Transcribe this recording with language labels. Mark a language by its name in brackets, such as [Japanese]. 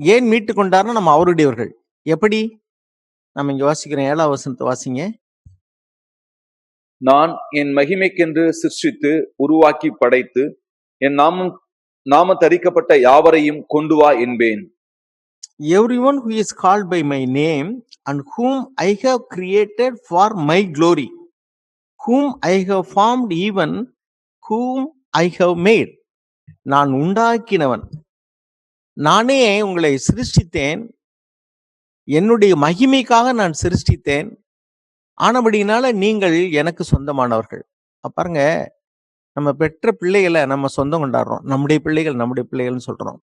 [Tamil] ஏன் மீட்டு கொண்டார்னா நம்ம அவருடையவர்கள். எப்படி? நம்ம இங்க வாசிக்கிறேன், 7ஆம் வசனத்தை வாசிங்க. நான் என் மகிமைக்கென்று சிருஷ்டித்து உருவாக்கி படைத்து என் நாம தரிக்கப்பட்ட யாவரையும் கொண்டு வா என்பேன். [English] Everyone who is called by my name and whom I have created for my glory, whom I have formed, even whom I have made. [Tamil] நான் உண்டாக்கினவன், நானே உங்களை சிருஷ்டித்தேன், என்னுடைய மகிமைக்காக நான் சிருஷ்டித்தேன், ஆனபடினால நீங்கள் எனக்கு சொந்தமானவர்கள். பாருங்க, நம்ம பெற்ற பிள்ளைகளை நம்ம சொந்தம் கொண்டாடுறோம், நம்முடைய பிள்ளைகள்னு சொல்றோம்.